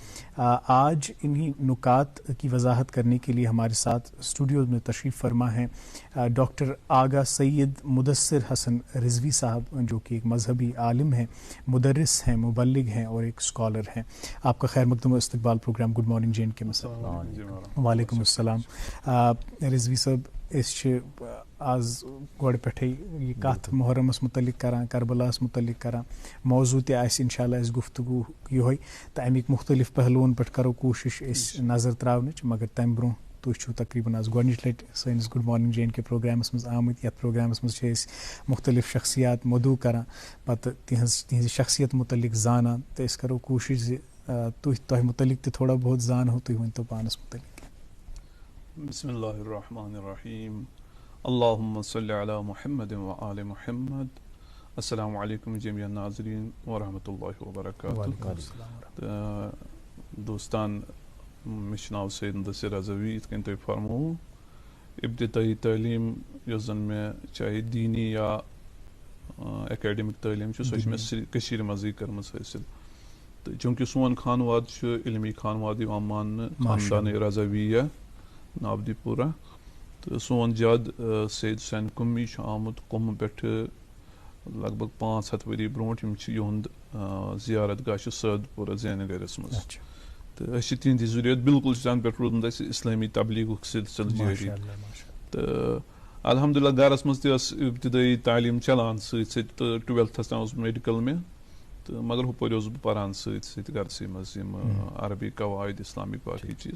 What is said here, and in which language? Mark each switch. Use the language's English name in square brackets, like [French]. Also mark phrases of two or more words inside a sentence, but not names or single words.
[Urdu] آج انہی نکات کی وضاحت کرنے کے لیے ہمارے ساتھ اسٹوڈیو میں تشریف فرما ہیں ڈاکٹر آغا سید مدثر حسن رضوی صاحب جو کہ ایک مذہبی عالم ہیں, مدرس ہیں, مبلغ ہیں اور ایک اسکالر ہیں. آپ کا خیر مقدم و استقبال پروگرام گڈ مارننگ جے اینڈ کے مسئلہ. [Arabic] وعلیکم السلام. [Kashmiri] رضوی صاحب اس آز گۄڈٕ پٮ۪ٹھٕے یہِ کَتھ محرمس متعلق کران, کربلاہس متعلق کران, موضوع تہِ آسہِ انشاءاللہ اَسہِ گفتگو یِہوٚے تہٕ اَمِکۍ مختلف پہلوٗوَن پٮ۪ٹھ کرو کوٗشِش أسۍ نظر ترٛاونٕچ. مگر تَمہِ برونٛہہ تُہۍ چھُو تقریٖباً آز گۄڈنِچ لَٹہِ سٲنِس گُڈ مارنِنٛگ جے اینڈ کے پروگرامس منٛز آمٕتۍ. یَتھ پروگرامس منٛز چھِ أسۍ مختلف شخصیات مدعو کران, پتہٕ تِہنٛزِ شخصیت متعلق زانان تہٕ أسۍ کرو کوٗشِش زِ تۄہہِ متعلق تہِ تھوڑا بہت زانہو. تُہۍ ؤنۍتو پانس متعلق. [Arabic] بسم اللہ الرحمن الرحیم. اللہم صلی علی محمد وآل محمد. السلام علیکم جمیع ناظرین ورحمۃ اللہ وبرکاتہ. [Kashmiri] دوستان, مےٚ چھُ ناو سید مدثر رضوی. یِتھ کٔنۍ تۄہہِ فرمووُ, ابتدائی تعلیٖم یۄس زن مےٚ چاہے دیٖنی یا ایکیڈمک تعلیٖم چھِ سۄ چھِ مےٚ کٔشیٖرِ منٛزٕے کٔرمٕژ حٲصِل. تہٕ چوٗنٛکہِ سون خانواد چھُ علمی خانواد یِوان ماننہٕ, خاندانِ رضویہ نابدی پورہ, تہٕ سون جد سید حسین قُمی چھُ آمُت قُمہٕ پٮ۪ٹھٕ لگ بگ 500 ؤری برونٛٹھ. یِم چھِ یِہُنٛد زیارت گاہ چھُ سٲدپورہ زینہٕ گرس منٛز. تہٕ أسۍ چھِ تِہنٛدِ ضروٗرت بِلکُل چھُ تَنہٕ پٮ۪ٹھ روٗدمُت اَسہِ اِسلٲمی تبلیٖغُک سلسلہٕ جٲری. تہٕ الحمدُاللہ گرس منٛز تہِ ٲس ابتدٲئی تعلیٖم چلان سۭتۍ سۭتۍ, تہٕ 12تھس تام اوس میڈِکل مےٚ, تہٕ مگر ہُپٲرۍ اوسُس بہٕ پران سۭتۍ سۭتۍ گرسٕے منٛز یِم عربی قواعد اسلامِک باقٕے چیٖز.